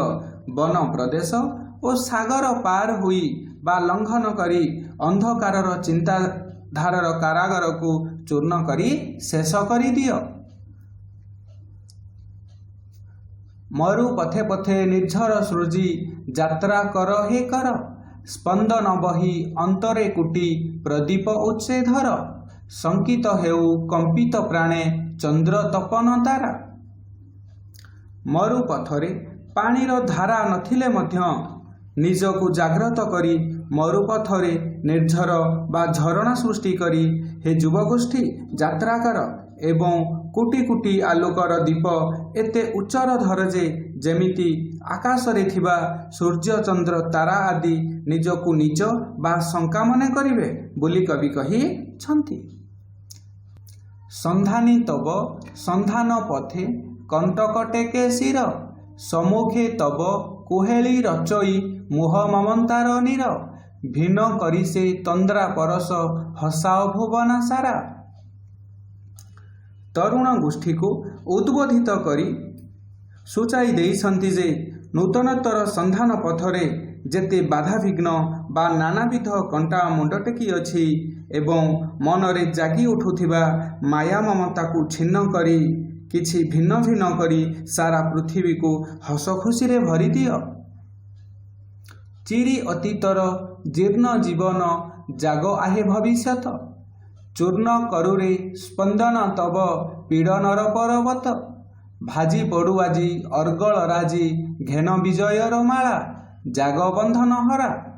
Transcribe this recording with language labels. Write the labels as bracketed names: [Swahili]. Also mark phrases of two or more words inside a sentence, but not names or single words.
[Odia] ବନ ପ୍ରଦେଶ ଔର ସାଗର ପାର ହୁଇ ବା ଲଂଘନ କରି ଅନ୍ଧକାରର ଚିନ୍ତାଧାରାର କାରାଗାର କୁ ଚୂର୍ଣ୍ଣ କରି ଶେଷ କରି ଦିଅ। ମରୁ ପଥେ ପଥେ ନିର୍ଝର ସୃଜି ଯାତ୍ରା କର ହେ କର, ସ୍ପନ୍ଦନ ବହି ଅନ୍ତରେ କୁଟି ପ୍ରଦୀପ ଉଚ୍ଚେ ଧର। ଶଙ୍କିତ ହେଉ କମ୍ପିତ ପ୍ରାଣେ ଚନ୍ଦ୍ର ତପନ ତାରା। ମରୁ ପଥରେ ପାଣିର ଧାରା ନଥିଲେ ମଧ୍ୟ ନିଜକୁ ଜାଗ୍ରତ କରି ମରୁପଥରେ ନିର୍ଝର ବା ଝରଣା ସୃଷ୍ଟି କରି ହେ ଯୁବଗୋଷ୍ଠୀ ଯାତ୍ରା କର ଏବଂ କୋଟି କୋଟି ଆଲୋକର ଦୀପ ଏତେ ଉଚ୍ଚର ଧର ଯେ ଯେମିତି ଆକାଶରେ ଥିବା ସୂର୍ଯ୍ୟ ଚନ୍ଦ୍ର ତାରା ଆଦି ନିଜକୁ ନିଜ ବା ଶଙ୍କା ମନେ କରିବେ ବୋଲି କବି କହି ଛନ୍ତି। ସନ୍ଧାନୀ ତବ ସନ୍ଧାନ ପଥେ କଣ୍ଟକ ଟେକେ ଶିର, ସମ୍ମୁଖେ ତବ କୁହେଳି ରଚଇ ମୁହ ମମତାର ନୀର। ଭିନ୍ନ କରି ସେ ତନ୍ଦ୍ରା ପରଶ ହସାଅ ଭୁବନ ସାରା। ତରୁଣ ଗୋଷ୍ଠୀ କୁ ଉଦ୍ବୋଧିତ କରି ସୂଚାଇ ଦେଇଛନ୍ତି ଯେ ନୂତନତର ସନ୍ଧାନ ପଥରେ ଯେତେ ବାଧାବିଘ୍ନ ବା ନାନାବିଧ କଣ୍ଟା ମୁଣ୍ଡ ଟେକି ଅଛି ଏବଂ ମନରେ ଜାଗି ଉଠୁଥିବା ମାୟା ମମତା କୁ ଛିନ୍ନ କରି କିଛି ଭିନ୍ନ ଭିନ୍ନ କରି ସାରା ପୃଥିବୀ କୁ ହସ ଖୁସି ରେ ଭରି ଦିଅ। ଚିରି ଅତୀତର ଜୀର୍ଣ୍ଣ ଜୀବନ ଜାଗ ଆହେ ଭବିଷ୍ୟତ। ଚୂର୍ଣ୍ଣ କରୁରେ ସ୍ପନ୍ଦନ ତବ ପୀଡ଼ନର ପର୍ବତ। ଭାଜି ପଡ଼ୁ ଆଜି ଅର୍ଗଳ ରାଜି ଘେନ ବିଜୟର ମାଳା ଜାଗ ବନ୍ଧନ ହରା।